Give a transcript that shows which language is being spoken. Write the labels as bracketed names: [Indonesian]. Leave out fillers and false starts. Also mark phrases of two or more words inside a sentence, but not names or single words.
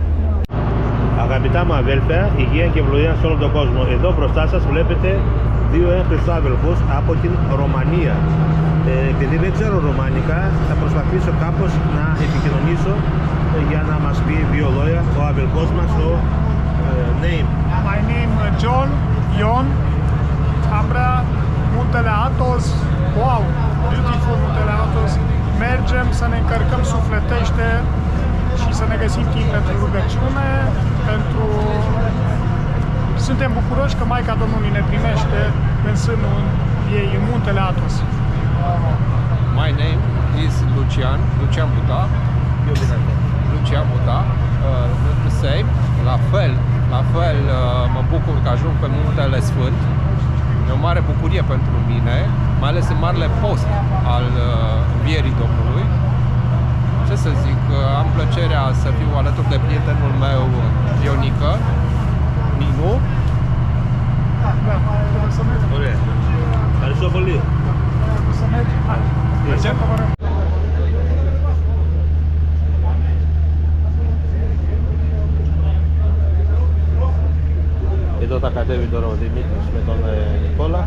[Greek] Αγαπητά μου αδέλφια, υγεία και ευλογία σε όλο τον κόσμο. Εδώ μπροστά σας βλέπετε δύο έγχριστους αδελφούς από την Ρωμανία. Επειδή δεν ξέρω ρωμανικά, θα προσπαθήσω κάπως να επικοινωνήσω για να μας πει δύο λόγια ο αδελφός μας, ο name. [English] My name John, Ion, Ambra, Muntele Athos, wow, beautiful Muntele Athos. [Romanian] Mergem să ne încărcăm sufletește și să ne găsim timp pentru rugăciune, pentru... Suntem bucuroși că Maica Domnului ne primește în sânul ei, în Muntele Athos. [English] My name is Lucian Buda. Lucian Buda. The same, [Romanian] la fel mă bucur că ajung pe Muntele Sfânt. E o mare bucurie pentru mine, mai ales în Marele Post al Învierii Domnului. Ce să zic, am plăcerea să fiu alături de prietenul meu, Ionică, Ninu. [Greek] Ωραία. Ευχαριστώ πολύ. Εδώ θα κατέβει τώρα ο Δημήτρης με τον Νικόλα.